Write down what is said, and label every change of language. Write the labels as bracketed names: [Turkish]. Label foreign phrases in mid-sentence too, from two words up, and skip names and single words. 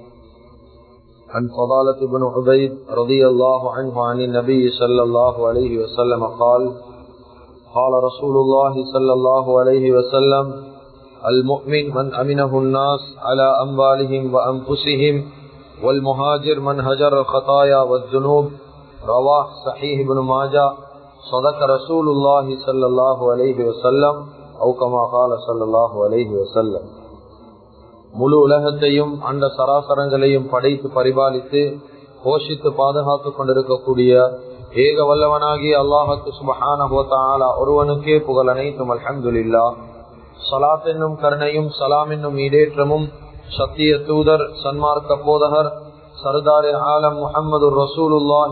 [Arabic] عن فضالة بن عبيد رضي الله عنه عن النبي صلى الله عليه وسلم قال قال رسول الله صلى الله عليه وسلم المؤمن من أمنه الناس على أموالهم وأنفسهم والمهاجر من هجر الخطايا والذنوب رواه صحيح بن ماجه صدق رسول الله صلى الله عليه وسلم أو كما قال صلى الله عليه وسلم. [Tamil] முழு உலகத்தையும் அந்த சராசரங்களையும் படைத்து பரிபாலித்து போஷித்து பாதுகாத்து கொண்டிருக்கக்கூடிய ஏக வல்லவனாகிய அல்லாஹுக்கு [Arabic] سبحانه وتعالى [Tamil] ஒருவனுக்கே புகழ் அனைத்தும் அல்ஹம்துலில்லாஹ். ஸலாத் என்னும் கருணையும் சலாம் என்னும் ஈடேற்றமும் சத்திய தூதர் சன்மார்க்க போதகர் [Urdu] سردارِ عالم [Tamil] முஹம்மது ரசூலுல்லாஹி